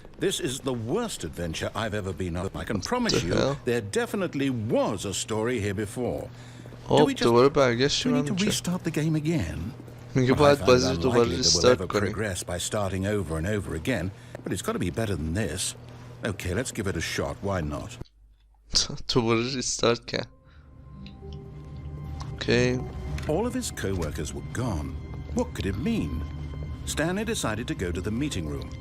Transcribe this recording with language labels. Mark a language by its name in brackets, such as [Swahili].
[English] This is the worst adventure I've ever been on. I can promise you there definitely was a story here before. [Persian] دوباره برگشتیم همینجا. [English] Do we need to restart the game again? [Persian] میگه باید بازی رو دوباره ریستارت کنیم. [English] By starting over and over again, but it's got to be better than this. Okay, let's give it a shot. Why not? [Persian] دوباره ریستارت کرد. [English] Okay. All of his co-workers were gone. What could it mean? Stanley decided to go to the meeting room.